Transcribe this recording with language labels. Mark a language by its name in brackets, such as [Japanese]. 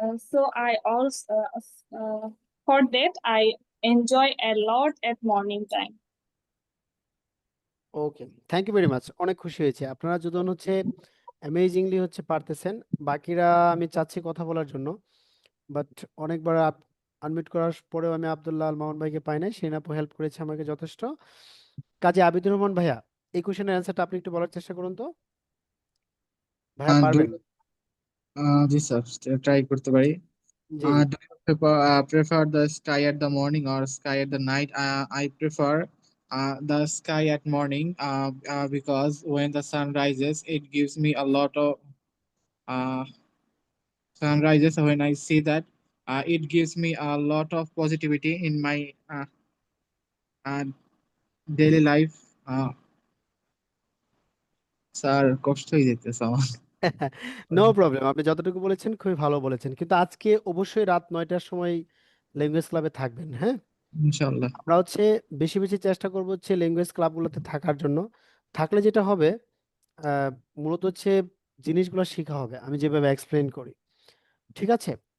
[English] So I also for that I enjoy a lot at morning time. Okay, thank you very much. [Bangla] অনেক খুশি হয়েছে আপনারা দুজন হচ্ছে অ্যামেজিংলি হচ্ছে পারতেছেন। বাকিরা আমি চাচ্ছি কথা বলার জন্য, বাট অনেকবার আনমিউট করার পরেও আমি আব্দুল্লাহ আল মামুন ভাইকে পাই নাই। সেনাপু হেল্প করেছে আমাকে যথেষ্ট। কাজী আবিদুর রহমান ভাইয়া, এই কোশ্চেনের অ্যান্সারটা আপনি একটু বলার চেষ্টা করুন তো। ভাইয়া পারবেন? জি স্যার, ট্রাই করতে পারি। জি জি। [English] Do you prefer the sky at the morning or sky at the night? I prefer the sky at morning because when the sun rises, it gives me a lot of sunrises. When I see that, it gives me a lot of positivity in my uh, daily life. [Bangla] Sir কষ্ট হয়ে যেতেছে আমার। [English] no problem, [Bangla] আপনি যতটুকু বলেছেন খুবই ভালো বলেছেন, কিন্তু আজকে অবশ্যই রাত 9টার সময় ল্যাঙ্গুয়েজ ক্লাবে থাকবেন, হ্যাঁ? ইনশাল্লাহ। আমরা হচ্ছে বেশি বেশি চেষ্টা করবো হচ্ছে ল্যাঙ্গুয়েজ ক্লাবগুলোতে থাকার জন্য। থাকলে যেটা হবে মূলত হচ্ছে জিনিসগুলো শেখা হবে আমি যেভাবে এক্সপ্লেন করি, ঠিক আছে?